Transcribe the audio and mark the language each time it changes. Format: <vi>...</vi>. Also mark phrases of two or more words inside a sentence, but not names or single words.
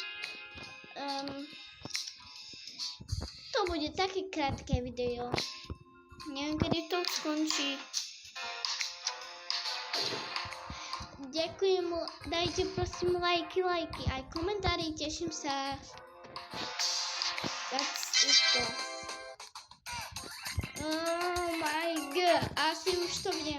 <sk>To bude také krátke video. Neviem, kedy to skončí. Ďakujem, dajte prosím lajky, aj komentári, teším sa.</sk> <en>That's it. Oh my god,</en> <sk>asi už to viem.</sk>